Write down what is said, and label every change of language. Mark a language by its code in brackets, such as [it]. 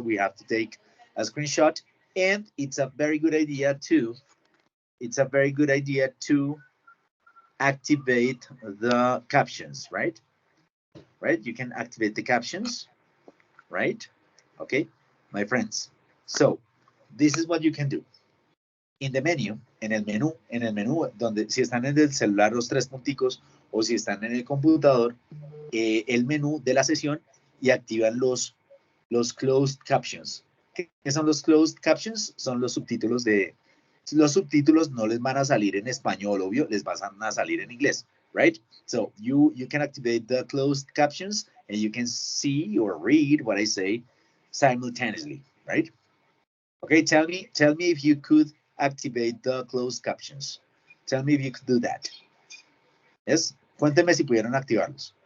[en] We have to take a screenshot, and it's a very good idea to. It's a very good idea to activate the captions, right? Right? You can activate the captions, right? Okay, my friends. So this is what you can do. In the menu, [es] en el menú, donde si están en el celular los tres punticos o si están en el computador, el menú de la sesión y activan los closed captions. ¿Qué son los closed captions? Son los subtítulos de... Los subtítulos no les van a salir en español, obvio, les van a salir en inglés, [en] right? So you can activate the closed captions and you can see or read what I say simultaneously, right? Okay, tell me if you could activate the closed captions. Tell me if you could do that. Yes, [es] cuénteme si pudieron activarlos.